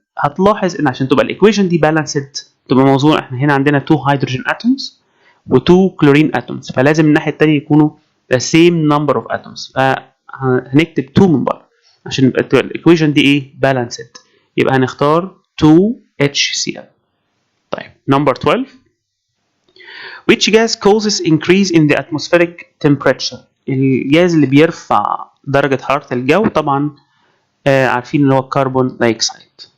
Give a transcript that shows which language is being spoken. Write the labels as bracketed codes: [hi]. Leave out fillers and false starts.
[ar] هتلاحظ ان عشان تبقى الايكويشن دي بالانسد تبقى موزونه، احنا هنا عندنا 2 هيدروجين اتومز و2 كلورين اتومز، فلازم الناحيه الثانيه يكونوا [en] the same number of atoms، [ar] فهنكتب 2 من بره عشان يبقى الايكويشن دي ايه بالانسد. يبقى هنختار 2HCl. [en] طيب number 12 which gas causes increase in the atmospheric temperature. [ar] الجاز اللي بيرفع درجه حراره الجو طبعا عارفين اللي هو كربون دايوكسيد.